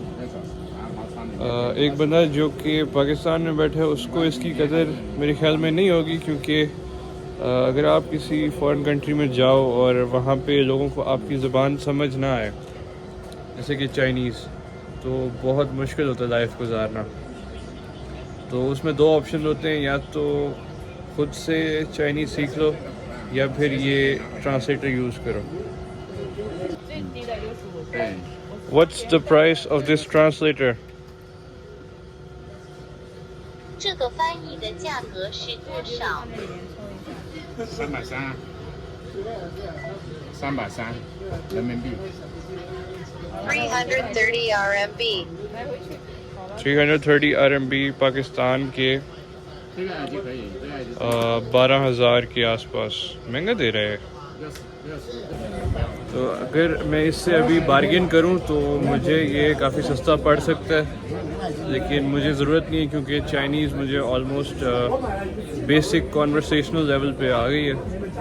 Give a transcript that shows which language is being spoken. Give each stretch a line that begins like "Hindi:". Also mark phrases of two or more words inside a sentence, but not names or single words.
Hindi: एक बंदा जो कि पाकिस्तान में बैठा है उसको इसकी कदर मेरे ख्याल में नहीं होगी, क्योंकि अगर आप किसी
English: foreign country
Hindi: में जाओ और वहाँ पे लोगों को आपकी ज़बान समझ ना आए, जैसे कि चाइनीज़, तो बहुत मुश्किल होता है लाइफ गुजारना। तो उसमें दो ऑप्शन होते हैं, या तो खुद से चाइनीज़ सीख लो या फिर ये
English: translator use
Hindi: करो।
English: What's the price of this translator?
Chinese: 这个翻译的价格是多少 330，人民币。？330 RMB。
Hindi: 330 RMB पाकिस्तान के
Chinese: 这个耳机可以，这个耳机
Hindi: 12,000 के आसपास महंगा दे रहे हैं।
Chinese: 60。
Hindi: तो अगर मैं इससे अभी बार्गेन करूं तो मुझे ये काफ़ी सस्ता पड़ सकता है, लेकिन मुझे ज़रूरत नहीं है, क्योंकि चाइनीज़ मुझे
English: almost basic conversational level
Hindi: पे आ गई है।